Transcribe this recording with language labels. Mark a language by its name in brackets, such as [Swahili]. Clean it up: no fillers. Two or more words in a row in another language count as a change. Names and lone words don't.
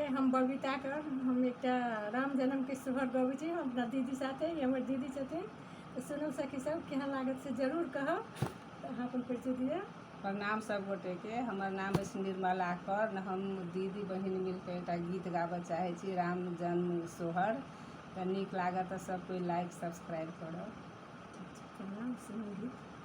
[Maithili] हम बबीता कर हम एक राम जन्म के सोहर गबै छी अपना दीदी साथे। ये हमर दीदी छथिन। तो सुनू सखी सब केहन लागत से जरूर कहब। तो अहाँ अपन परिचय दिअ। प्रणाम सब गोटे के। हमर नाम अछि निर्मला कर। हम दीदी बहिन मिलकर एक गीत गाबऽ चाहे छी, राम जन्म सोहर। तो नीक लागत तो सब कोई [English] like subscribe [Maithili] करब। प्रणाम। सुनू गीत।